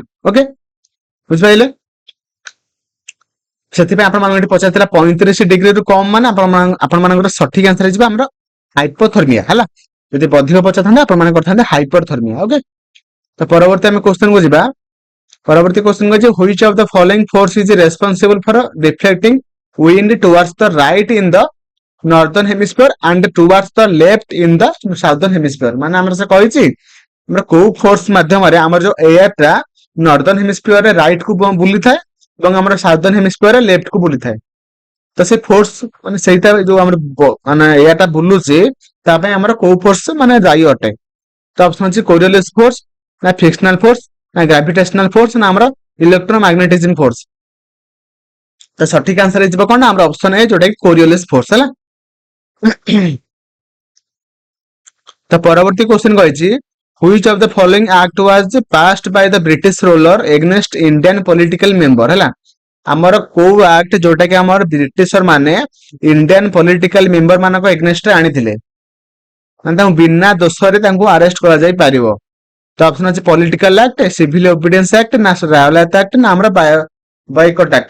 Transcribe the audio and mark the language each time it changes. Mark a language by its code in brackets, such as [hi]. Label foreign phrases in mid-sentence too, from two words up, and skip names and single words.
[or] ଓକେ, ବୁଝିପାରିଲେ? ସେଥିପାଇଁ ଆପଣମାନଙ୍କୁ ଏଠି ପଚାରିଥିଲା 35 ଡିଗ୍ରୀରୁ କମ ମାନେ ଆପଣମାନଙ୍କର ସଠିକ ଆନ୍ସର ହେଇଯିବ ଆମର ହାଇପୋଥର୍ମିଆ ହେଲା। ଯଦି ଅଧିକ ପଚାରିଥାନ୍ତେ ଆପଣମାନେ କରିଥାନ୍ତେ ହାଇପରଥର୍ମିଆ। ଓକେ, ତ ପରବର୍ତ୍ତୀ ଆମେ କ୍ୱେଶ୍ଚନ କୁ ଯିବା। ପରବର୍ତ୍ତୀ କ୍ୱେଶ୍ଚନ ଅଛି [en] which of the following force is responsible for deflecting wind towards the right in the northern hemisphere and towards the left in the southern hemisphere। [or] ମାନେ ଆମର ସେ କହିଛି ଆମର କୋଉ ଫୋର୍ସ ମାଧ୍ୟମରେ ଆମର ଯୋଉ ଏୟାର ଟା [en] northern hemisphere [or] ରେ ରାଇଟ କୁ ବୁଲିଥାଏ ଏବଂ ଆମର [en] southern hemisphere [or] ରେ ଲେଫ୍ଟ କୁ ବୁଲିଥାଏ। ତ ସେ ଫୋର୍ସ ମାନେ ସେଇଟା ଯୋଉ ଆମର ମାନେ ଏୟାରଟା ବୁଲୁଛି ତା ପାଇଁ ଆମର କୋଉ ଫୋର୍ସ ମାନେ ଦାୟୀ ଅଟେ? ତ ଅପସନ ଅଛି [en] Coriolis force, [or] ନା [en] frictional force, [or] ନା [en] gravitational force, [or] ନା ଆମର [en] electromagnetism force. [or] ତ ସଠିକ ଆନ୍ସର ହେଇଯିବ କଣ ନା ଆମର ଅପସନ ଏ, ଯୋଉଟା କି [en] Coriolis force [or] ହେଲା। ତ ପରବର୍ତ୍ତୀ କ୍ୱେଶ୍ଚନ କହିଛି [en] which of the following act was passed by the British ruler against Indian political member [or] ହେଲା। ଆମର କୋଉ ଆକ୍ଟ ଯୋଉଟା କି ଆମର ବ୍ରିଟିଶର ମାନେ [en] Indian political member [or] ମାନଙ୍କ ଏଗନେଷ୍ଟରେ ଆଣିଥିଲେ, ମାନେ ତାଙ୍କୁ ବିନା ଦୋଷରେ ତାଙ୍କୁ ଆରେଷ୍ଟ କରାଯାଇ ପାରିବ। ତ ଅପସନ ଅଛି [en] political act, civil obedience act, [or] ନା [en] Rowlatt act, [or] ନା ଆମର [en] boycott act.